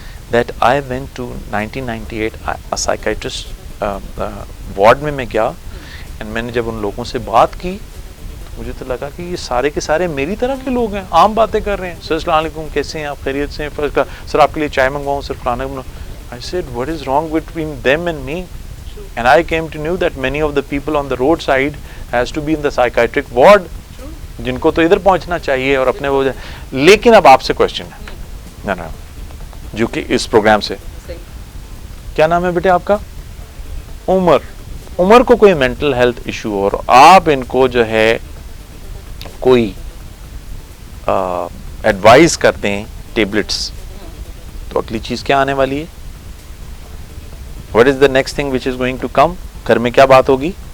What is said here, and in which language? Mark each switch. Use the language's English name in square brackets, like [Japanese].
[English] that I went to 1998 a psychiatrist ward [Urdu] میں گیا, and میں نے جب ان لوگوں سے بات کی تو مجھے تو لگا کہ یہ سارے کے سارے میری طرح کے لوگ ہیں, عام باتیں کر رہے ہیں. سر السلام علیکم, کیسے ہیں آپ, خیریت سے ہیں, سر آپ کے لیے چائے منگواؤں, سر فلانا بناؤں. [English] I said what is wrong between them and me, and I came to know that many of the people on the roadside has to be in the psychiatric ward, [Urdu] جن کو تو ادھر پہنچنا چاہیے اور اپنے وہ. لیکن اب آپ سے کوشچن ہے نا جو کہ اس پروگرام سے, کیا نام ہے بیٹے آپ کا, عمر کو کوئی مینٹل ہیلتھ ایشو اور آپ ان کو جو ہے کوئی ایڈوائز کر دیں ٹیبلٹس, تو اگلی چیز کیا آنے والی ہے, [English] what is the next thing which is going to come, [Urdu] گھر میں کیا بات ہوگی.